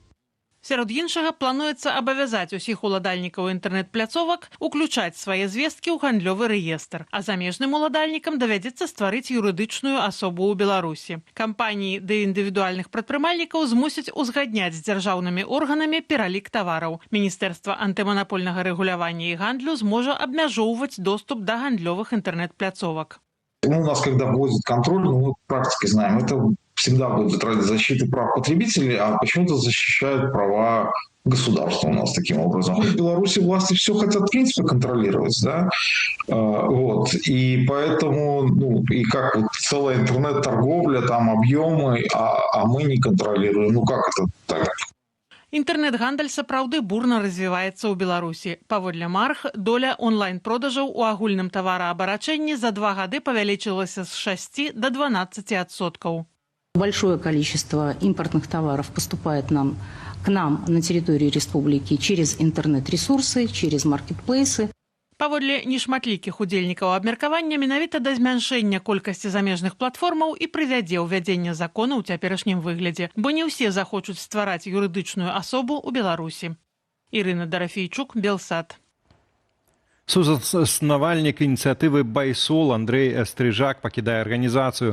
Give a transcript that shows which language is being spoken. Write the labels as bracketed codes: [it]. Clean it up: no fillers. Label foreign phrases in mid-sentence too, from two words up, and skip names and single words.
[be] Сярод іншага плануецца абавязаць усіх уладальнікаў інтэрнэт-пляцовак уключаць свае звесткі ў гандлёвы рэестр, а замежным уладальнікам давядзецца стварыць юрыдычную асобу ў Беларусі. Кампаніі ды індывідуальных прадпрымальнікаў змусяць узгадняць з дзяржаўнымі органамі пералік тавараў. Міністэрства антыманапольнага рэгулявання і гандлю зможа абмяжоўваць доступ да гандлёвых інтэрнэт-пляцовак. [ru] У нас, когда вводят контроль, мы практики знаем, это всегда будет ради защиты прав потребителей, а почему-то защищают права государства у нас таким образом. В Беларуси власти все хотят, в принципе, контролировать, да, вот, и поэтому, ну, и как вот целая интернет-торговля, там объемы, а мы не контролируем, ну как это так? [be] Інтэрнэт-гандаль сапраўды бурна развіваецца ў Беларусі. Паводле Марх, доля онлайн-продажаў у агульным тавараабарачэнні за 2 гады павялічылася з 6 до 12%. [ru] Большое количество импортных товаров поступает к нам на территории республики через интернет-ресурсы, через маркетплейсы. [be] Паводле нешматлікіх удзельнікаў абмеркавання менавіта да змяншэння колькасці замежных платформаў і прывядзе ўвядзенне закона ў цяперашнім выглядзе, бо не ўсе захочуць ствараць юрыдычную асобу ў Беларусі. Ірына Дорофейчук, Белсат. Сузаснавальнік ініцыятывы «Байсол» Андрей Стрыжак пакідае арганізацыю.